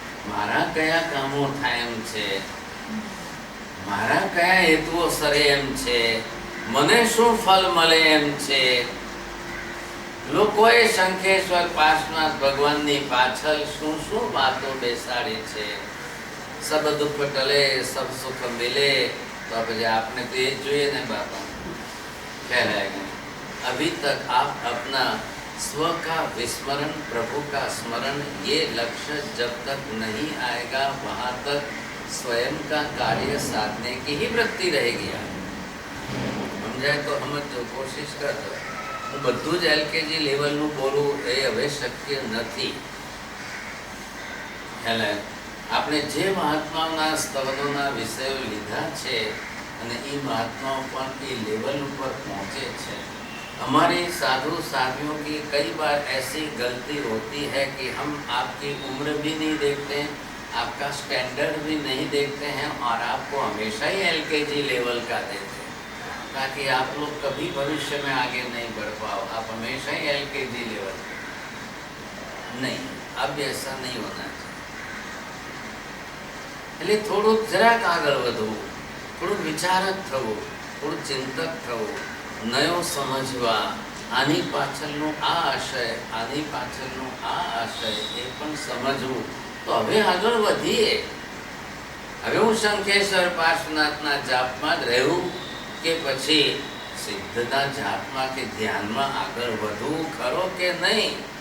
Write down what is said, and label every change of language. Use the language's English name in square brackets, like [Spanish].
[Gujarati] મારા કયા કામો થાય એમ છે, મારા કયા હેતુઓ સરે એમ છે, મને શું ફળ મળે એમ છે. લોકોએ શંખેશ્વર પાર્શ્વનાથ ભગવાનની પાછળ શું શું વાતો બેસાડી છે. [Hindi] સબ દુઃખ ટલે સબ સુખ મિલે. तो अब आपने तो ये [Gujarati] જોઈએ ને [Hindi] बाबा कहलाएगा. अभी तक आप अपना स्व का विस्मरण, प्रभु का स्मरण, ये लक्ष्य जब तक नहीं आएगा वहाँ तक स्वयं का कार्य साधने की ही वृत्ति रहेगी. समझाए तो समझ दो, कोशिश कर दो. [Gujarati] હું બધું જ એલકેજી લેવલનું બોલું એ હવે શક્ય નથી. એટલે આપણે જે મહાત્માઓના સ્તવનોના વિષયો લીધા છે અને એ મહાત્માઓ પણ એ લેવલ ઉપર પહોંचे છે. [Hindi] हमारे साधु साथियों की कई बार ऐसी गलती होती है कि हम आपकी उम्र भी नहीं देखते हैं, आपका स्टैंडर्ड भी नहीं देखते हैं और आपको हमेशा ही एलकेजी लेवल का देते हैं ताकि आप लोग कभी भविष्य में आगे नहीं बढ़ पाओ. आप हमेशा ही एलकेजी लेवल नहीं. अब ऐसा नहीं होना चाहिए. [Gujarati] એટલે થોડું જરાક આગળ વધવું, થોડું વિચારક થવું, થોડું ચિંતક થવું, નયો સમજવા, આની પાછળનો આ આશય, આની પાછળનો આ આશય એ પણ સમજવું. તો હવે આગળ વધીએ. હવે હું શંખેશ્વર પાર્શ્વનાથના જાપમાં જ રહેવું કે પછી સિદ્ધના જાપમાં કે ધ્યાનમાં આગળ વધવું ખરો કે નહીં?